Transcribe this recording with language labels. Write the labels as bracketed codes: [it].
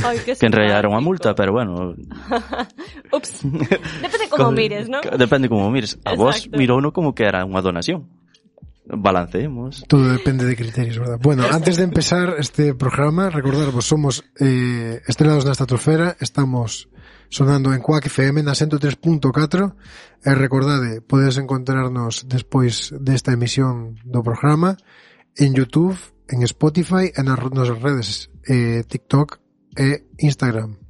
[gl] Que enrallaron a multa, pero bueno. [es] Ups. Depende como mires, ¿no? Depende como mires. [gl] A vos mirouno como que era unha donación. Balanceemos. [es] Todo depende de criterios, ¿verdad? [gl] Bueno, antes de empezar este programa, recordaros, somos Estrelados na Estratosfera, estamos sonando en Quack FM na 103.4. Recordade, podes encontrarnos despois desta emisión do programa en YouTube, en Spotify, en as nosas redes TikTok e Instagram.